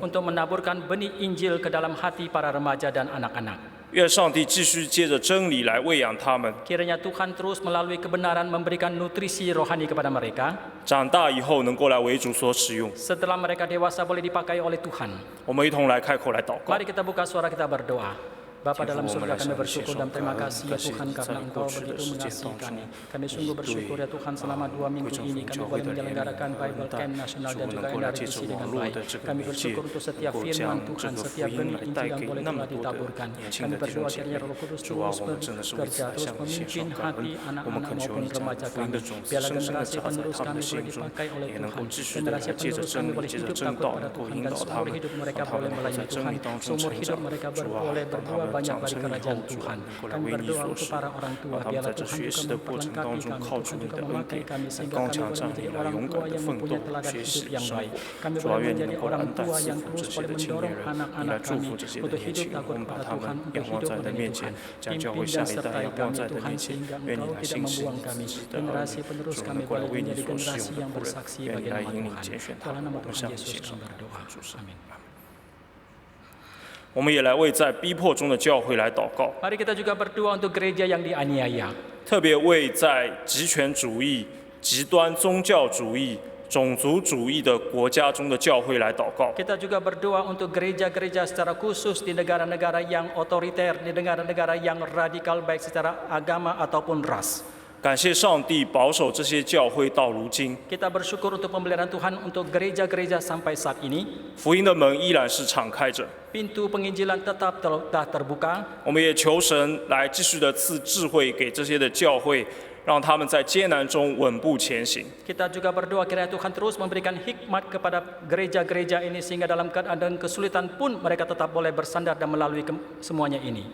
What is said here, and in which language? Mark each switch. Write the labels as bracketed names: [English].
[Indonesian] untuk menaburkan benih Injil ke dalam hati para remaja dan anak-anak. [Chinese] 愿上帝继续借着真理来喂养他们， [Indonesian] Kiranya Tuhan terus melalui kebenaran memberikan nutrisi rohani kepada mereka. [Chinese] 长大以后能够来为主所使用。 [Indonesian] Setelah mereka dewasa boleh dipakai oleh Tuhan. [Chinese] 我们一同来开口来祷告。 [Indonesian] Mari kita buka suara kita berdoa. Bapa dalam surga, kami bersyukur dan terima kasih ya Tuhan karena Engkau begitu mengasihi kami. Kami sungguh bersyukur ya Tuhan selama 2 minggu ini kami boleh menyelenggarakan Bible Camp Nasional dan juga NRTC dengan baik. Kami bersyukur untuk setiap firman Tuhan, setiap benih Injil yang boleh telah ditaburkan. Kami berdoa kiranya Roh Kudus terus bekerja, terus memimpin hati anak-anak maupun remaja kami. Biarlah generasi penerus kami boleh dipakai oleh Tuhan. Generasi penerus kami boleh hidup takut pada Tuhan dan seumur hidup mereka boleh melayani Tuhan. Seumur hidup mereka boleh berbuat banyak bagi kerajaan Tuhan. Kami berdoa untuk para orang tua, biarlah Tuhan juga memperlengkapi kami, Tuhan juga memakai kami sehingga kami boleh menjadi orang tua yang mempunyai teladan hidup yang baik. Kami boleh menjadi orang tua yang terus boleh mendorong anak-anak kami untuk hidup takut kepada Tuhan, untuk hidup melayani Tuhan. Pimpin dan sertai kami Tuhan sehingga Engkau tidak membuang kami. Generasi penerus kami boleh menjadi generasi yang bersaksi bagi nama Tuhan. Dalam nama Tuhan Yesus kami berdoa. Amin. [Chinese] 我们也来为在逼迫中的教会来祷告， [Indonesian] Mari kita juga berdoa untuk gereja yang dianiaya. [Chinese] 特别为在极权主义、极端宗教主义、种族主义的国家中的教会来祷告。 [Indonesian] Kita juga berdoa untuk gereja-gereja secara khusus di negara-negara yang otoriter, di negara-negara yang radikal baik secara agama ataupun ras. [Chinese] 感谢上帝保守这些教会到如今， [Indonesian] Kita bersyukur untuk pemeliharaan Tuhan untuk gereja-gereja sampai saat ini. [Chinese] 福音的门依然是敞开着。 [Indonesian] Pintu penginjilan tetap terbuka. [Chinese] 我们也求神来继续的赐智慧给这些的教会，让他们在艰难中稳步前行。 [Indonesian] Kita juga berdoa kiranya Tuhan terus memberikan hikmat kepada gereja-gereja ini sehingga dalam keadaan kesulitan pun mereka tetap boleh bersandar dan melalui semuanya ini.